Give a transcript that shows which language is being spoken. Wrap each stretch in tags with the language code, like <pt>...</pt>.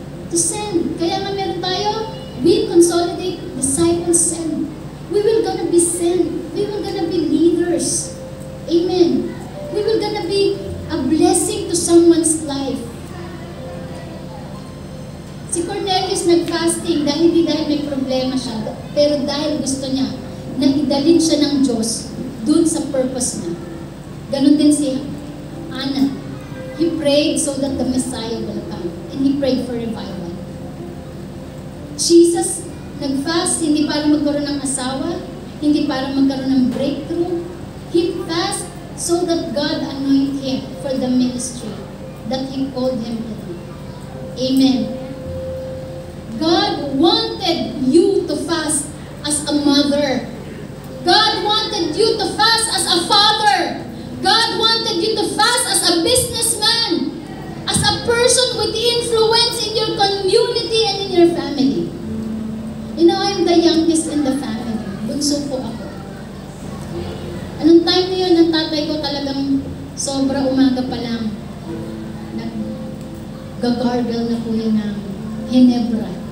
<en>To send.</en> <tl>Kaya nga meron tayo,</tl> <en>we consolidate, disciples send. We will gonna be sent. We will gonna be leaders. Amen. We will gonna be a blessing to someone's life.</en> <tl>Si Cornelius nag-fasting dahil hindi dahil may problema siya, pero dahil gusto niya na idalhin siya ng Diyos dun sa purpose niya. Ganon din si Anna.</tl> <en>He prayed so that the Messiah will come. And he prayed for revival.</en> <tl>Jesus nag-fast hindi para magkaroon ng asawa, hindi para magkaroon ng breakthrough.</tl> <en>He fast so that God anoint him for the ministry that He called him to do. Amen. God wanted you to fast as a mother. God wanted you to fast as a father. God wanted you to fast as a businessman, as a person with influence in your community and in your family. You know, I'm the youngest in the family.</en> <tl>Bunso po ako. Anong time na yun, ang tatay ko talagang sobra umaga pa lang. Nag-gargle na po yun ng Ginebra.</tl>